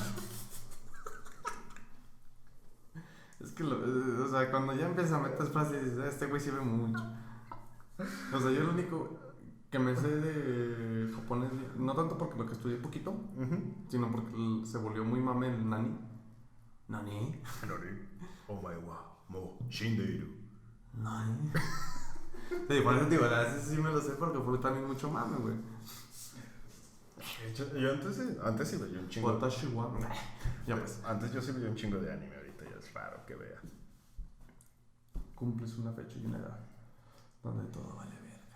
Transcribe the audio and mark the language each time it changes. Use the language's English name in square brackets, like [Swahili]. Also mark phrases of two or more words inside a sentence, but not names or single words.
[Spanish] Es que, o sea, cuando ya empiezas a meter frases, dices, este güey sí ve mucho. O sea, yo lo único Que me sé de japonés, no tanto porque lo que estudié poquito, sino porque se volvió muy mame el nani. ¿Nani? [Japanese] お前はもう死んでいる. [Spanish] ¿Nani? Sí, por eso digo, a veces sí me lo sé porque fue también mucho mame, güey. Yo antes sí veía un chingo. [Japanese] 私は. [Spanish] Ya pues. Antes yo sí veía un chingo de anime, ahorita ya es raro que vea. Cumples una fecha y una edad donde todo vale verga.